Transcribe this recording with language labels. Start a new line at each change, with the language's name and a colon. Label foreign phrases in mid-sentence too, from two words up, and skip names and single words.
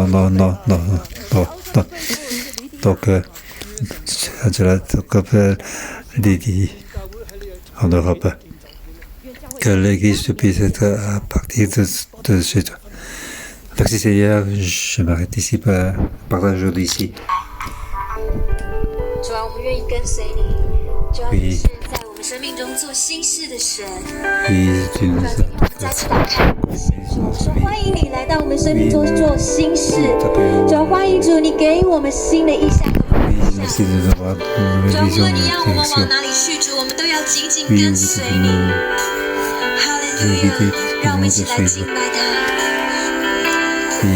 French: Donc, Angela dit en Europe que l'Église puisse être à partir de chez toi. Merci Seigneur, je m'arrête ici pour partage aujourd'hui ici. Oui. Oui, tu nous as
Chinese: 欢迎你来到我们生命中做新事，主欢迎主，你给我们新的意象。主，无论你要我们往哪里去，主，我们都要紧紧跟随你。哈利路亚，让我们一起来敬拜他。